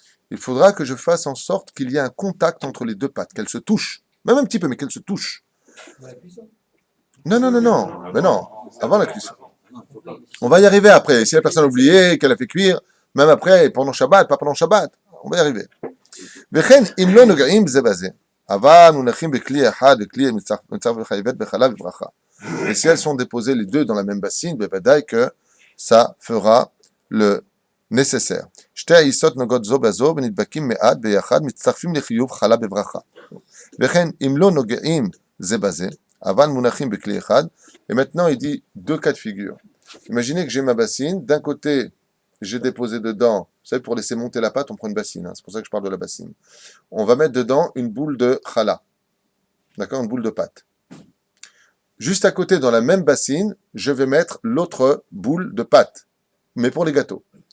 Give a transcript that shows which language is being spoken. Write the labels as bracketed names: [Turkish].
[French] Il faudra que je fasse en sorte qu'il y ait un contact entre les 2 pâtes, qu'elles se touchent, même un petit peu, mais qu'elles se touchent. Non, mais non, avant la cuisson. On va y arriver après. Si la personne a oublié qu'elle a fait cuire, même après, pendant Shabbat, pas pendant Shabbat, on va y arriver. [Hebrew] וכן, אם לא נוגעים זה בזה, אבל מונחים בכלי אחד וכלי מצטרף וחייבת בחלה וברכה. [French] Et si elles sont déposées les 2 dans la même bassine, [Hebrew] בוודאי [French] que ça fera le nécessaire. [Hebrew] שתי העיסות נוגעות זו בזו ונדבקים מעט ביחד, מצטרפים לחיוב חלה בברכה. וכן, אם לא נוגעים זה בזה, אבל מונחים בכלי אחד. [French] Et maintenant, il dit 2 cas de figure. Imaginez que j'ai ma bassine, d'un côté, j'ai déposé dedans, vous savez, pour laisser monter la pâte, on prend une bassine, hein, c'est pour ça que je parle de la bassine. On va mettre dedans une boule de challah, d'accord, une boule de pâte. Juste à côté, dans la même bassine, je vais mettre l'autre boule de pâte, mais pour les gâteaux.